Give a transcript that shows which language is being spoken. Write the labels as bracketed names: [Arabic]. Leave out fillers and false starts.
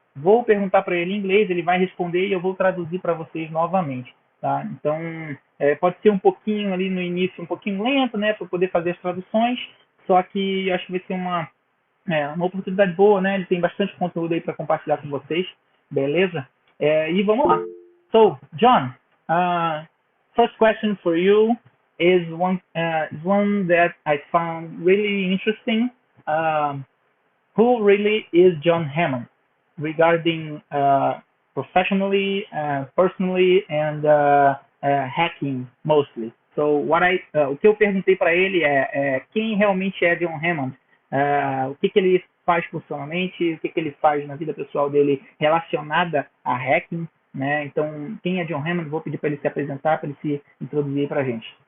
[Portuguese] Vou perguntar para ele em inglês, ele vai responder e eu vou traduzir para vocês novamente, tá? Então, pode ser um pouquinho ali no início, um pouquinho lento, né, para poder fazer as traduções, só que acho que vai ser uma oportunidade boa, né? Ele tem bastante conteúdo aí para compartilhar com vocês, beleza? E vamos lá. [English] So, John, first question for you is one that I found really interesting. Who really is John Hammond? Regarding professionally, personally, and hacking mostly. [Portuguese] So, o que eu perguntei para ele é quem realmente é John Hammond, o que ele faz profissionalmente, o que ele faz na vida pessoal dele relacionada a hacking, né? Então, quem é John Hammond? Vou pedir para ele se apresentar, para ele se introduzir para a gente.